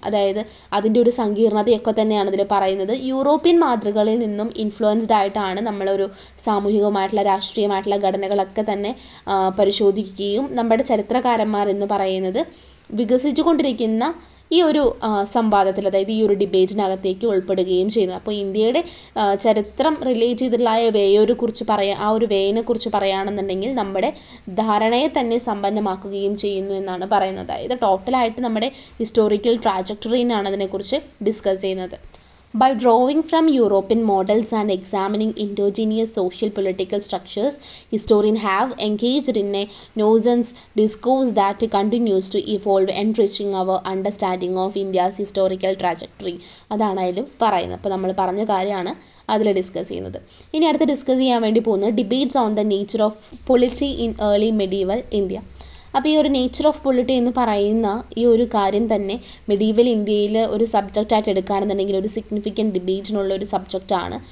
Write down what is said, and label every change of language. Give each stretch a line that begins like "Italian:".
Malayalam: അതായത് അതിൻ്റെ ഒരു സങ്കീർണതയൊക്കെ തന്നെയാണ് ഇതിൽ പറയുന്നത്. യൂറോപ്യൻ മാതൃകകളിൽ നിന്നും ഇൻഫ്ലുവൻസ്ഡ് ആയിട്ടാണ് നമ്മളൊരു സാമൂഹികമായിട്ടുള്ള രാഷ്ട്രീയമായിട്ടുള്ള ഘടനകളൊക്കെ തന്നെ പരിശോധിക്കുകയും നമ്മുടെ ചരിത്രകാരന്മാർ എന്ന് പറയുന്നത് വികസിച്ചു കൊണ്ടിരിക്കുന്ന ഈ ഒരു സംവാദത്തിൽ, അതായത് ഈ ഒരു ഡിബേറ്റിനകത്തേക്ക് ഉൾപ്പെടുകയും ചെയ്യുന്നത്. അപ്പോൾ ഇന്ത്യയുടെ ചരിത്രം റിലേറ്റ് ചെയ്തിട്ടുള്ള ആ ഒരു വേയിനെ കുറിച്ച് പറയുകയാണെന്നുണ്ടെങ്കിൽ നമ്മുടെ ധാരണയെ തന്നെ സമ്പന്നമാക്കുകയും ചെയ്യുന്നു എന്നാണ് പറയുന്നത്. അതായത് ടോട്ടലായിട്ട് നമ്മുടെ ഹിസ്റ്റോറിക്കൽ ട്രാജക്ടറിനാണ് അതിനെക്കുറിച്ച് ഡിസ്കസ് ചെയ്യുന്നത്.
English: By drawing from European models and examining indigenous social political structures, historians have engaged in a nonsense discourse that continues to evolve, enriching our understanding of India's historical trajectory.
Malayalam: അതാണ് അതിൽ പറയുന്നത്. അപ്പോൾ നമ്മൾ പറഞ്ഞ കാര്യമാണ് അതിൽ ഡിസ്കസ് ചെയ്യുന്നത്. ഇനി അടുത്ത് ഡിസ്കസ് ചെയ്യാൻ വേണ്ടി പോകുന്നത്
English: Debates on the nature of polity in early medieval India.
Malayalam: അപ്പോൾ ഈ ഒരു നേച്ചർ ഓഫ് പൊളിറ്റി എന്ന് പറയുന്ന ഈ ഒരു കാര്യം തന്നെ മെഡീവൽ ഇന്ത്യയിൽ ഒരു സബ്ജക്റ്റായിട്ട് എടുക്കുകയാണെന്നുണ്ടെങ്കിൽ ഒരു സിഗ്നിഫിക്കൻറ്റ് ഡിബേറ്റിനുള്ള ഒരു സബ്ജക്റ്റാണ്.